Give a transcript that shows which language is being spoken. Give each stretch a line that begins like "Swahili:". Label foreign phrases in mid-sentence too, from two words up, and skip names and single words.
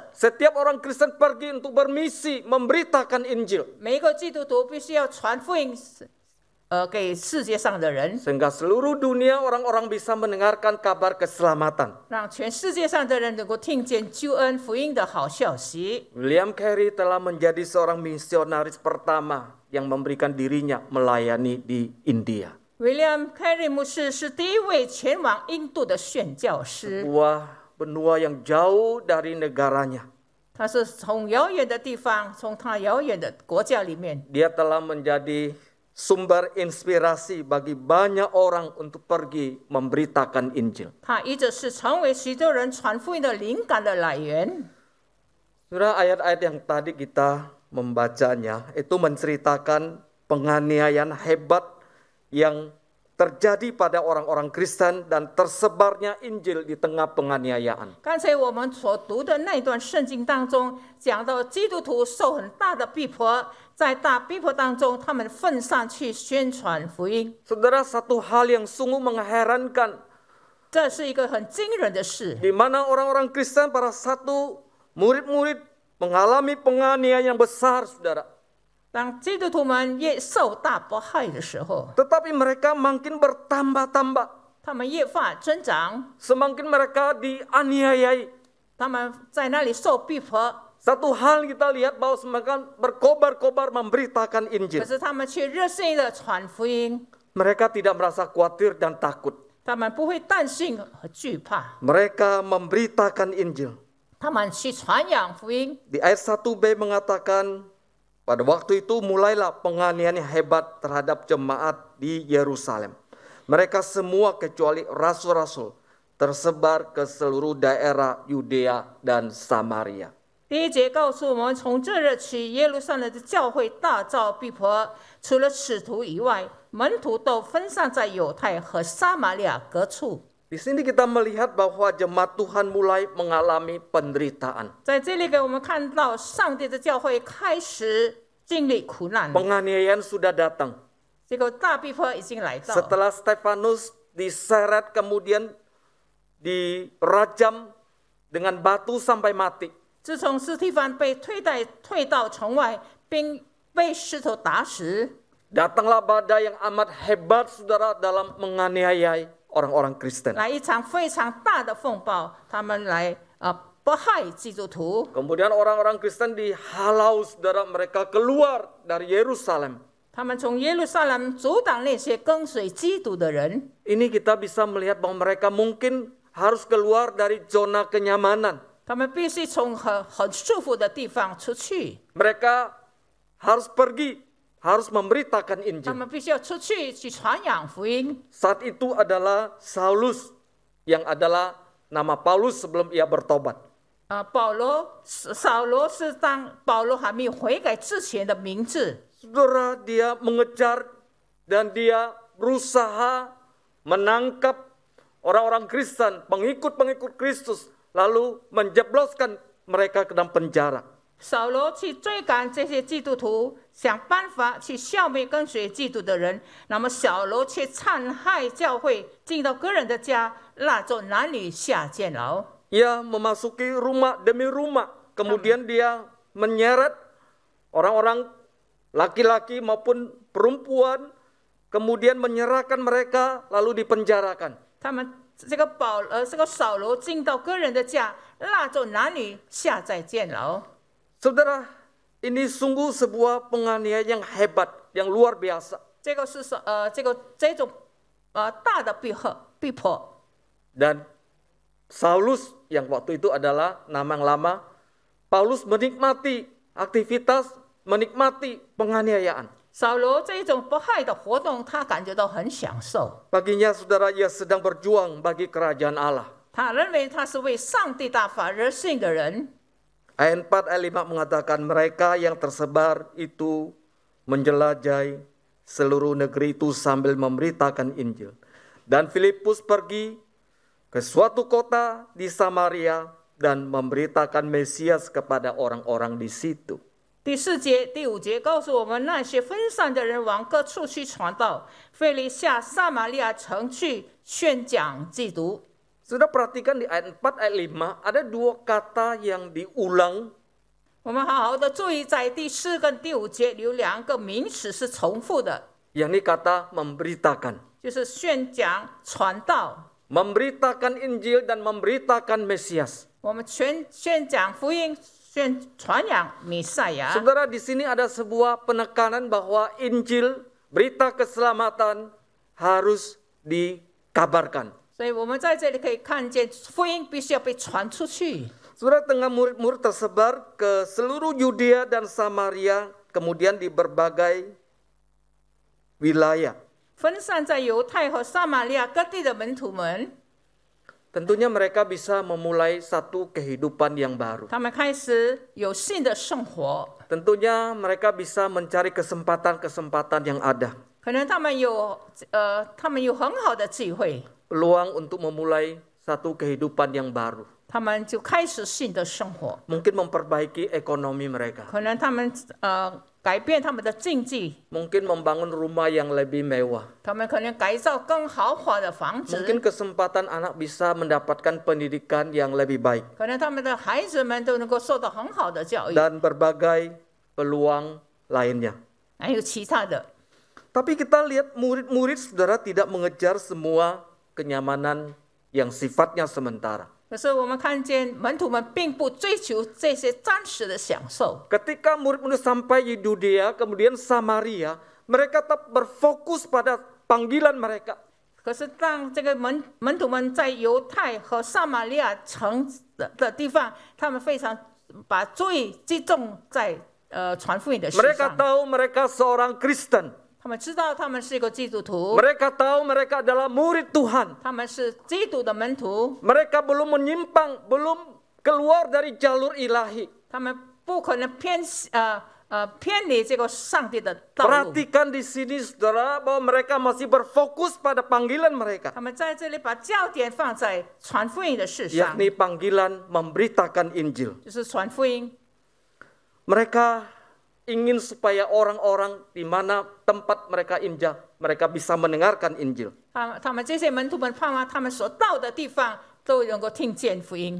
Indonesian: Setiap orang Kristen pergi untuk bermisi memberitakan Injil.
Chinese: 每一个基督徒必须要传福音，给世界上的人，
Indonesian: Sehingga seluruh dunia orang-orang bisa mendengarkan kabar keselamatan.
Chinese: 让全世界上的人能够听见救恩福音的好消息。
Indonesian: William Carey telah menjadi seorang misionaris pertama yang memberikan dirinya melayani di India.
Chinese: William Carey 牧师是第一位前往印度的宣教师，
Indonesian: Sebuah benua yang jauh dari negaranya.
Chinese: 他是从遥远的地方，从他遥远的国家里面，
Indonesian: Dia telah menjadi sumber inspirasi bagi banyak orang untuk pergi memberitakan Injil.
Chinese: 他一直是成为许多人传福音的灵感的来源。
Indonesian: Saudara, ayat-ayat yang tadi kita membacanya itu menceritakan penganiayaan hebat yang terjadi pada orang-orang Kristen dan tersebarnya Injil di tengah penganiayaan.
Chinese: 刚才我们所读的那段圣经当中，讲到基督徒受很大的逼迫，在大逼迫当中，他们奋散去宣传福音，
Indonesian: Saudara, satu hal yang sungguh mengherankan,
Chinese: 这是一个很惊人的事。
Indonesian: di mana orang-orang Kristen para satu murid-murid mengalami penganiayaan yang besar, saudara.
Chinese: 当基督徒们越受大迫害的时候，
Indonesian: Tetapi mereka makin bertambah-tambah.
Chinese: 他们越发增长，
Indonesian: Semakin mereka dianiayai.
Chinese: 他们在那里受逼迫，
Indonesian: Satu hal kita lihat bahwa semakin berkobar-kobar memberitakan
Chinese: 可
Indonesian: Injil.
Chinese: 是他们却热心的传福音，
Indonesian: Mereka tidak merasa khawatir dan takut.
Chinese: 他们不会担心和惧怕，
Indonesian: Mereka memberitakan Injil.
Chinese: 他们去传扬福音。
Indonesian: Di ayat 1b mengatakan, pada waktu itu mulailah penganiayaan hebat terhadap jemaat di Yerusalem. Mereka semua kecuali rasul-rasul tersebar ke seluruh daerah Yudea dan Samaria.
Chinese: 第一节告诉我们，从这日起，耶路撒冷的教会大遭逼迫，除了使徒以外，门徒都分散在犹太和撒玛利亚各处。
Indonesian: Di sini kita melihat bahwa jemaat Tuhan mulai mengalami penderitaan.
Chinese: 在这里给我们看到，上帝的教会开始经历苦难，
Indonesian: Penganiayaan sudah datang.
Chinese: 这个大逼迫已经来到。
Indonesian: Setelah Stefanus diseret kemudian dirajam dengan batu sampai mati.
Chinese: 自从斯提凡被推到城外，并被石头打死，
Indonesian: Datanglah badai yang amat hebat, saudara, dalam menganiayai orang-orang Kristen.
Chinese: 来一场非常大的风暴，他们来迫害基督徒。
Indonesian: Kemudian orang-orang Kristen dihalau, saudara, mereka keluar dari Yerusalem.
Chinese: 他们从耶路撒冷阻挡那些跟随基督的人。
Indonesian: Ini kita bisa melihat bahwa mereka mungkin harus keluar dari zona kenyamanan.
Chinese: 他们必须从很舒服的地方出去，
Indonesian: Mereka harus pergi, harus memberitakan
Chinese: 他
Indonesian: Injil.
Chinese: 们必须要出去传扬福音。
Indonesian: Saat itu adalah Saulus yang adalah nama Paulus sebelum ia bertobat.
Chinese: 扫罗是当保罗还没有悔改之前的名字。
Indonesian: Saudara, dia mengejar dan dia berusaha menangkap orang-orang Kristen, pengikut-pengikut Kristus, lalu menjebloskan mereka ke dalam penjara.
Chinese: 扫罗去追赶这些基督徒，想办法去消灭跟随基督的人。那么扫罗却残害教会，进到个人的家，拉着男女下监牢。
Indonesian: Ia memasuki rumah demi rumah, kemudian dia menyeret orang-orang laki-laki maupun perempuan, kemudian menyerahkan mereka lalu dipenjarakan.
Chinese: 他们这个扫罗进到个人的家，拉着男女下在监牢。
Indonesian: Saudara, ini sungguh sebuah penganiayaan yang hebat, yang luar biasa.
Chinese: 这种大的逼迫。
Indonesian: Dan Saulus yang waktu itu adalah nama yang lama, Paulus menikmati aktivitas, menikmati penganiayaan.
Chinese: 扫罗这一种迫害的活动，他感觉到很享受。
Indonesian: Baginya saudara, ia sedang berjuang bagi kerajaan Allah.
Chinese: 他认为他是为上帝大法而信的人。
Indonesian: Ayat 4 ayat 5 mengatakan mereka yang tersebar itu menjelajahi seluruh negeri itu sambil memberitakan Injil. Dan Filipus pergi ke suatu kota di Samaria dan memberitakan Mesias kepada orang-orang di situ.
Chinese: 第4节、第5节告诉我们，那些分散的人往各处去传道，腓利下撒玛利亚城去宣讲基督。
Indonesian: Sudah perhatikan di ayat 4 ayat 5 ada dua kata yang diulang.
Chinese: 我们好好的注意，在第4跟第5节有2个名词是重复的，
Indonesian: Yakni kata memberitakan.
Chinese: 就是宣讲、传道。
Indonesian: Memberitakan Injil dan memberitakan Mesias.
Chinese: 我们宣讲福音，传扬弥赛亚。
Indonesian: Saudara, di sini ada sebuah penekanan bahwa Injil, berita keselamatan harus dikabarkan.
Chinese: 所以我们在这里可以看见，福音必须要被传出去。
Indonesian: Saudara, tengah murid-murid tersebar ke seluruh Yudea dan Samaria, kemudian di berbagai wilayah.
Chinese: 分散在犹太和撒玛利亚各地的门徒们，
Indonesian: Tentunya mereka bisa memulai satu kehidupan yang baru.
Chinese: 他们开始有新的生活。
Indonesian: Tentunya mereka bisa mencari kesempatan-kesempatan yang ada.
Chinese: 可能他们有很好的机会，
Indonesian: Peluang untuk memulai satu kehidupan yang baru.
Chinese: 他们就开始新的生活。
Indonesian: Mungkin memperbaiki ekonomi mereka.
Chinese: 可能他们改变他们的经济，
Indonesian: Mungkin membangun rumah yang lebih mewah.
Chinese: 他们可能改造更豪华的房
Indonesian: Mungkin
Chinese: 子，
Indonesian: kesempatan anak bisa mendapatkan pendidikan yang lebih baik.
Chinese: 可能他们的孩子们都能够受到很好的教育，
Indonesian: Dan berbagai peluang lainnya.
Chinese: 还有其他的。
Indonesian: Tapi kita lihat murid-murid saudara tidak mengejar semua kenyamanan yang sifatnya sementara.
Chinese: 可是我们看见门徒们并不追求这些暂时的享受。
Indonesian: Ketika murid-murid sampai di Yudea, kemudian Samaria, mereka tetap berfokus pada panggilan mereka.
Chinese: 可是当这个门徒们在犹太和撒玛利亚城的地方，他们非常把注意集中在传福音的事
Indonesian: Mereka
Chinese: 上。
Indonesian: tahu mereka seorang Kristen.
Chinese: 他们知道他们是一个基督徒，
Indonesian: Mereka tahu mereka adalah murid Tuhan.
Chinese: 他们是基督的门徒，
Indonesian: Mereka belum menyimpang, belum keluar dari jalur ilahi.
Chinese: 他们不可能偏离这个上帝的道路。
Indonesian: Perhatikan di sini saudara bahwa mereka masih berfokus pada panggilan mereka.
Chinese: 他们在这里把焦点放在传福音的事上，
Indonesian: Yakni panggilan memberitakan Injil.
Chinese: 就是传福音。
Indonesian: Mereka ingin supaya orang-orang di mana tempat mereka injak, mereka bisa mendengarkan Injil.
Chinese: 他们这些门徒们盼望他们所到的地方都能够听见福音。